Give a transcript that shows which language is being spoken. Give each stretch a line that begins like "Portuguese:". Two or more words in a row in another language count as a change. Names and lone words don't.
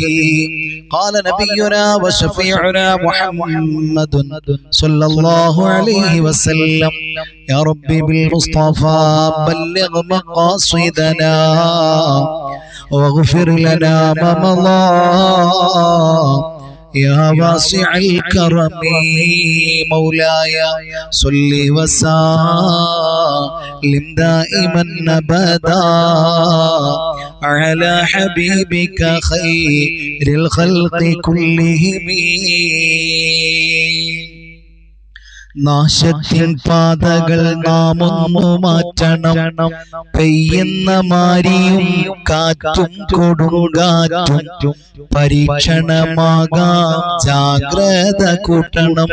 Arabic: قال نبينا وشفيعنا محمد صلى الله عليه وسلم يا ربي بالمصطفى بلغ مقاصدنا واغفر لنا ما مضى يا واسع الكرم. مولاي صل وسلم دائما ابدا على حبيبك خير الخلق كلهم.
Malayalam: നാശത്തിൻ പാതകൾ നാം ഒന്നു മാറ്റണം. പെയ്യുന്ന മാരിയും കാറ്റും കൊടുങ്കാറ്റും പരീക്ഷണമാകാം, ജാഗ്രത കൂട്ടണം.